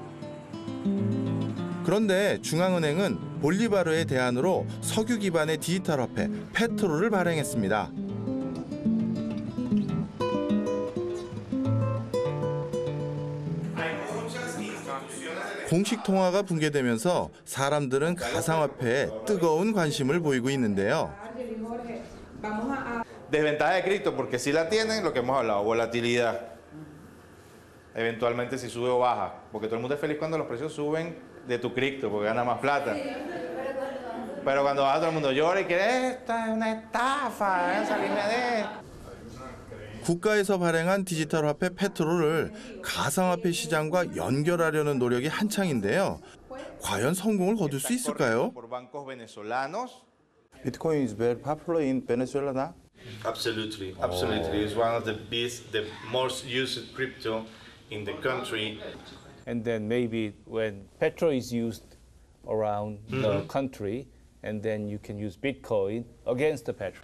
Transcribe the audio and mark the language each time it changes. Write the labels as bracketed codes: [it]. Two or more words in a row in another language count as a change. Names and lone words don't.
[ko] 그런데 중앙은행은 볼리바르의 대안으로 석유 기반의 디지털 화폐 페트로를 발행했습니다. 공식 통화가 붕괴되면서 사람들은 가상화폐에 뜨거운 관심을 보이고 있는데요. [es] Desventaja de cripto, porque si la tienen, lo que hemos hablado, volatilidad. Eventualmente si sube o baja, porque todo el mundo es feliz cuando los precios suben de tu cripto, porque gana más plata. Pero cuando baja todo el mundo llora y quiere, esta es una estafa, salirme de... [ko] 국가에서 발행한 디지털 화폐 페트로를 가상화폐 시장과 연결하려는 노력이 한창인데요. 과연 성공을 거둘 수 있을까요? [en] Bitcoin is very popular in Venezuela now. Absolutely, absolutely. It's one of the most used crypto in the country. And then maybe when Petro is used around the country, and then you can use Bitcoin against the Petro.